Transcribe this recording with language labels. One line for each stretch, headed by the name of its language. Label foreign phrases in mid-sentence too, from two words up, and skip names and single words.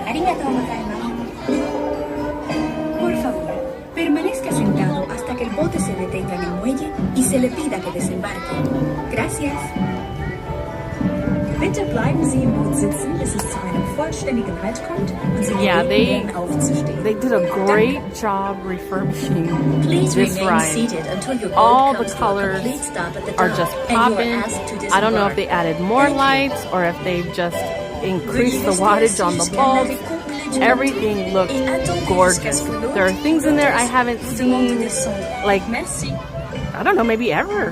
Spanish: Por favor, permanezca sentado hasta que el bote se detenga en el muelle y se le pida que desembarque. Gracias.
German: Bitte bleiben Sie im Boot sitzen, bis es zu einem vollständigen Halt kommt und Sie
English: Yeah,
German: gebeten werden, aufzustehen.
English: they did a great job refurbishing Please this remain ride. seated until your boat All the comes to a colors complete stop at the are dock, just and you are popping. asked to I don't know if disembark. they added more lights or if they've just increased the wattage on the bulbs. Everything looks gorgeous. There are things in there I haven't seen, like, I don't know, maybe ever.